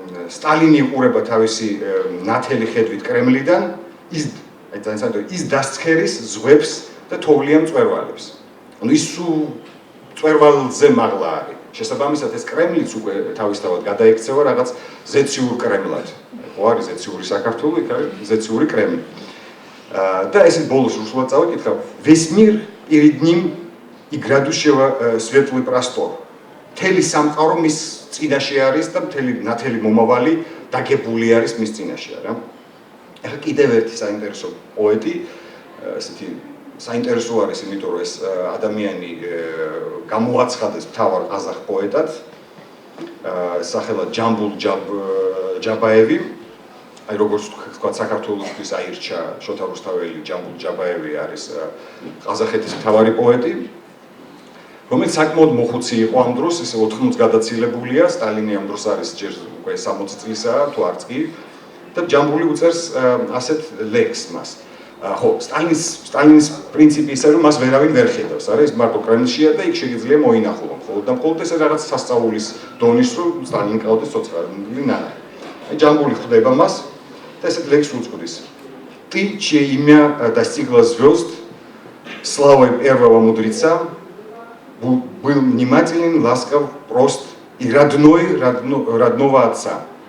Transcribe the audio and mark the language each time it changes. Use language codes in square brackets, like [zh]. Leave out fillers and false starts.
[ka] სტალინი იყურება თავისი ნათელი ხედვით კრემლიდან, ის დასცქერის ზღვებს და თოვლიან მწვერვალებს. ანუ ის მწვერვალზე მაღლა არის. შესაბამისად ეს კრემლიც უკვე თავისთავად გადაექცევა რაღაც ზეციურ კრემლად. ხო არის ზეციური საქართველო, იქ არის ზეციური კრემლი. და ესე ბოლოს უშუალოდ წავიკითხავ, [ru] весьмир перед ним и грядущего светлый простор. [ka] Მთელი სამყარო მის წინაშე არის და ნათელი მომავალი დაგებული არის მის წინაშე, რა. ახლა კიდევ ერთი საინტერესო პოეტი, ესეთი საინტერესო არის, იმიტომ რომ ეს ადამიანი გამოაცხადეს მთავარ ყაზახ პოეტად, სახელად ჯამბულ ჯაბაევი. აი როგორც თქვა საქართველოსთვის აირჩა შოთა რუსთაველი, ჯამბულ ჯაბაევი არის ყაზახეთის მთავარი პოეტი. რომელიც საკმაოდ მოხუცი იყო ამ დროს, ესე 80 გადაცილებულია, სტალინი ამ დროს არის ჯერ უკვე 60 წლისაა, თუ არც კი და ჯამბული უწერს ასეთ ლექსს მას. ხო, სტალინის პრინციპი ისე რომ მას ვერავინ ვერ ხედავს, არა, ის მარტო კრემლშია და იქ შეიძლება მოინახულონ. ხოლო და მხოლოდ ესე რაღაც სასწაულის დონის რომ სტალინი ყავდეს ცოცხალი ნანა. აი ჯამბული ხვდება მას და ესეთ ლექსს უძღვნის. [ru] Ты, чье имя достигло звезд, славой первого мудреца, был внимателен, ласкав, прост и родной родного отца.